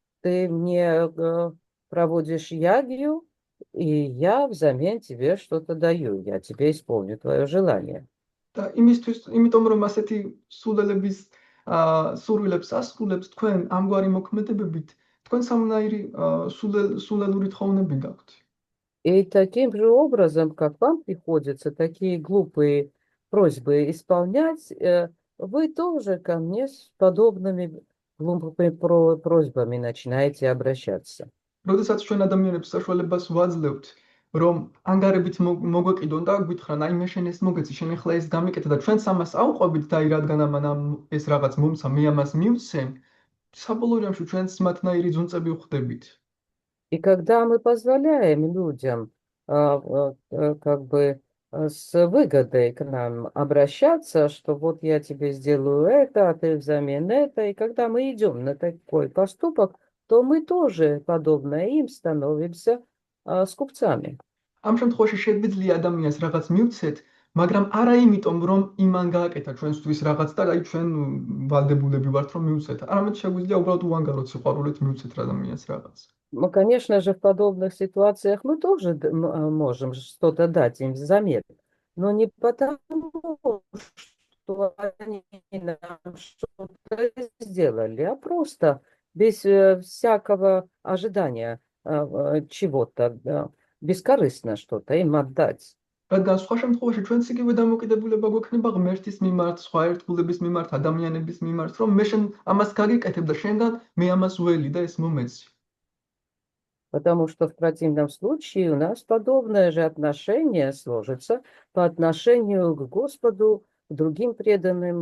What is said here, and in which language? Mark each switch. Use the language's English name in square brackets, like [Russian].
[Russian] Ты мне проводишь ягью, и я взамен тебе что-то даю. Я тебе исполню твое желание. [Georgian] და იმიტომ რომ ასეთი სულელების სურვილებს ასრულებს თქვენ ამგვარი მოქმედებებით, თქვენ სამნაირი სულელური თხოვნები გაქვთ. [Russian] И таким же образом, как вам приходится такие глупые просьбы исполнять, вы тоже ко мне с подобными глупыми просьбами начинаете обращаться. [Georgian] როდესაც ჩვენ ადამიანებს საშუალებას ვაძლევთ, რომ ანგარებით მოგვეკიდონ და გვითხრან, აი მე შენ ეს მოგეცი, შენ ახლა ეს გამიკეთე და ჩვენც ამას ავყვებით და აი რადგან ამან ეს რაღაც მომცა, მე ამას მივცე, საბოლოო ჯამში ჩვენც მათნაირი ძუნწები ვხვდებით. [Russian] И когда мы позволяем людям как бы с выгодой к нам обращаться, что вот я тебе сделаю это, а ты взамен это, и когда мы идем на такой поступок, то мы тоже, подобно им, становимся скупцами. [Georgian] ამ შემთხვევაში შეგვიძლია ადამიანს რაღაც მივცეთ, მაგრამ არა იმიტომ, რომ იმან გააკეთა ჩვენთვის რაღაც და აი ჩვენ ვალდებულები ვართ, რომ მივცეთ. არამედ შეგვიძლია უბრალოდ უანგაროდ სიყვარულით მივცეთ ადამიანს რაღაც. [Russian] Ну, конечно же, в подобных ситуациях мы тоже можем что-то дать им взамен, но не потому, что они нам что-то сделали, а просто без всякого ожидания чего-то, бескорыстно что-то им отдать. [Georgian] რადგან სხვა შემთხვევაში ჩვენც იგივე დამოკიდებულება გვექნება ღმერთის მიმართ, სხვა ერთგულების მიმართ, ადამიანების მიმართ, რომ მე შენ ამას გაგიკეთებ და შენგან მე ამას ველი და ეს მომეცი. [Russian] Потому что в противном случае у нас подобное же отношение сложится по отношению к Господу, к другим преданным.